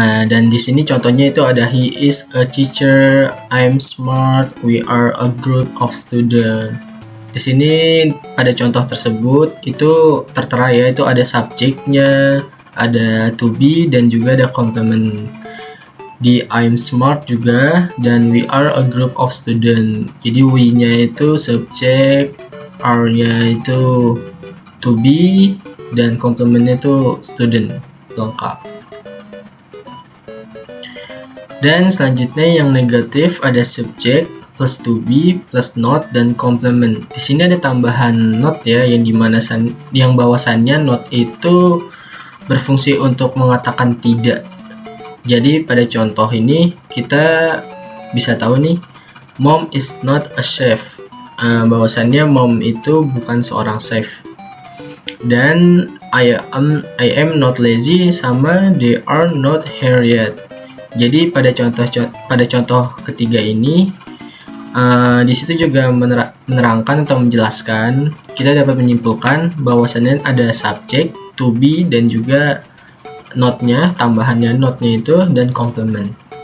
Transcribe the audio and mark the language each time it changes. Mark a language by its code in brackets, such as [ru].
[id] Dan di sini contohnya itu ada [en] he is a teacher, I'm smart, we are a group of students. [id] Di sini pada contoh tersebut itu tertera ya, itu ada subjeknya, ada to be, dan juga ada complement. Di [en] I'm smart [id] juga, dan [en] we are a group of student. [id] Jadi we-nya itu subjek, are-nya itu to be, dan complement-nya itu student, lengkap. Dan selanjutnya yang negatif ada subjek plus to be plus not dan complement. Di sini ada tambahan not ya, yang bahwasannya not itu berfungsi untuk mengatakan tidak. Jadi pada contoh ini kita bisa tahu nih, [en] mom is not a chef. [id] Bahwasannya mom itu bukan seorang chef. Dan [en] I am not lazy [id] sama [en] they are not here yet. [id] Jadi pada contoh ketiga ini, di situ juga menerangkan atau menjelaskan, kita dapat menyimpulkan bahwasannya ada subjek, to be, dan juga not-nya, tambahannya not-nya itu, dan complement.